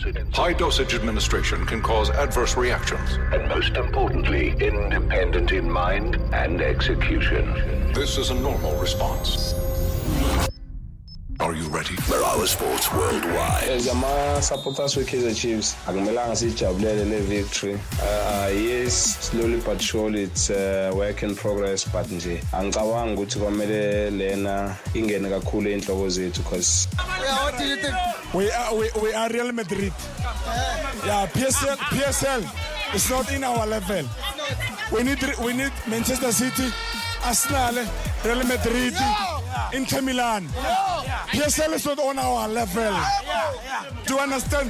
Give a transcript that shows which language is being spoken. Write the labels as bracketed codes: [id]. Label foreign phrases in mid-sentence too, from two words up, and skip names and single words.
[en] High dosage administration can cause adverse reactions. And most importantly, independent in mind and execution. This is a normal response. Are you ready? Marawa Sports Worldwide. As a supporters with Kaizer Chiefs, [zu] akumelanga sijabulele le [en] victory. Yes, slowly but surely it's a work in progress, but [zu] nje angicabangi ukuthi kwamele lena ingene kakhulu enhloko zethu [en] because we are Real Madrid. Yeah, PSL is not in our level. We need Manchester City, Arsenal, Real Madrid, Inter Milan. PSL is not on our level. Do you understand?